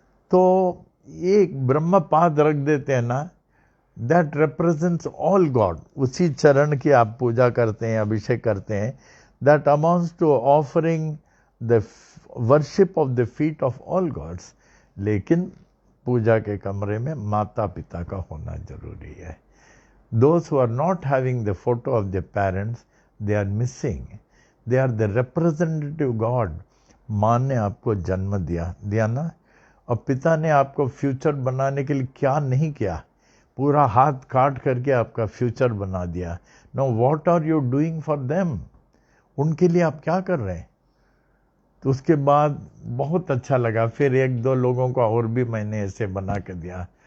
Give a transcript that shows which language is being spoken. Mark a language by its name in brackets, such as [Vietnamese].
[Hindi] तो एक ब्रह्मपाद रख देते हैं ना, [English] That represents all god. [Hindi] उसी चरण की आप पूजा करते हैं, अभिषेक करते हैं, [English] That amounts to offering the worship of the feet of all gods. [Hindi] लेकिन पूजा के कमरे में माता पिता का होना जरूरी है। [English] Those who are not having the photo of their parents, they are missing. They are the representative God. [Hindi] माँ ने आपको जन्म दिया ना, और पिता ने आपको फ्यूचर बनाने के लिए क्या नहीं किया, पूरा हाथ काट करके आपका फ्यूचर बना दिया। [English] Now what are you doing for them? [Hindi] उनके लिए आप क्या कर रहे हैं? तो उसके बाद बहुत अच्छा लगा। फिर एक दो लोगों को और भी मैंने ऐसे बना के दिया।